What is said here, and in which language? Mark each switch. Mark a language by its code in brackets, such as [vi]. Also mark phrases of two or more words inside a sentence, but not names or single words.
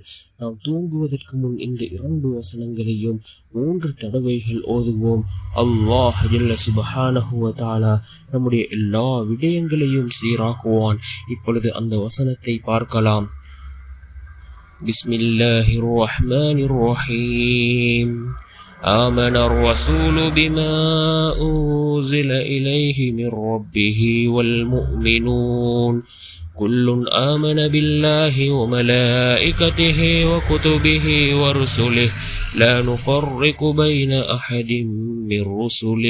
[ta] நாம் தூங்குவதற்கு முன் இந்த 2 வசனங்களையும் 3 தடவைகள் ஓதுவோம். அல்லாஹ் [ar] جل سبحانه وتعالى [ta] நம்முடைய எல்லா விடயங்களையும் சீராக்குவான். இப்பொழுது அந்த வசனத்தை பார்க்கலாம். [ar] بسم الله الرحمن الرحيم. آمن الرسول بما أنزل إليه من ربه والمؤمنون كل آمن بالله وملائكته وكتبه ورسله لا نفرق بين أحد من رسله